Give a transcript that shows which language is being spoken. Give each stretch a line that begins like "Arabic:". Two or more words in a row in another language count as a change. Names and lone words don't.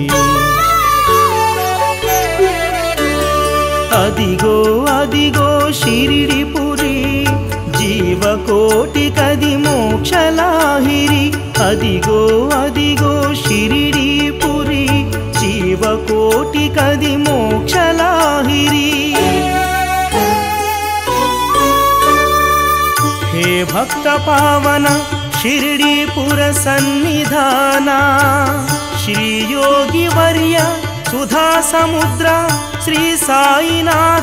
Telugu: అదిగో అదిగో షిరిడిపురి జీవకోటికది మోక్షలాహిరి అదిగో అదిగో షిరిడిపురి జీవకోటికది మోక్షలాహిరి हे
Sanskrit: भक्त पावन शिरडीपुर सन्निधाना श्री योगी वर्य सुधा समुद्र श्री साईनाथ